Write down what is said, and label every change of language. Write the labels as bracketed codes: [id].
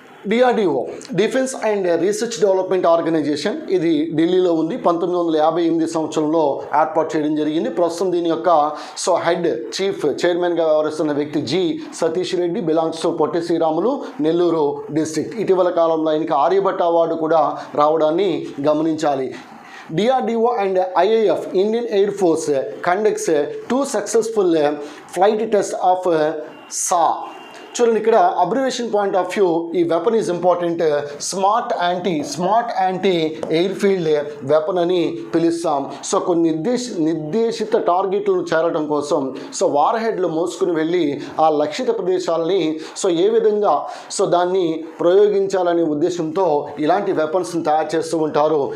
[te] DRDO defence and research development organisation, ఇది ఢిల్లీలో ఉంది. 1958 సంవత్సరంలో ఏర్పాటు చేయడం జరిగింది. ప్రస్తుతం దీని యొక్క సో హెడ్ చైర్మన్గా వ్యవహరిస్తున్న వ్యక్తి G Satish Reddy, [en] belongs to [te] Potti Sriramulu, Nellore district. ఇటీవల కాలంలో ఆయనకి ఆర్యభట్ట అవార్డు కూడా రావడాన్ని గమనించాలి. [en] DRDO and IAF Indian Air Force conducts 2 successful flight tests of SA. [te] చూడండి, ఇక్కడ అబ్రివేషన్ పాయింట్ ఆఫ్ వ్యూ [en] ఈ weapon is important. [te] Smart anti air field weapon అని పిలుస్తాం. సో కొన్ని నిర్దేశిత టార్గెట్లను చేరడం కోసం సో వార్ హెడ్లు మోసుకుని వెళ్ళి ఆ లక్షిత ప్రదేశాలని సో ఏ విధంగా సో దాన్ని ప్రయోగించాలనే ఉద్దేశంతో ఇలాంటి వెపన్స్ని తయారు చేస్తూ ఉంటారు.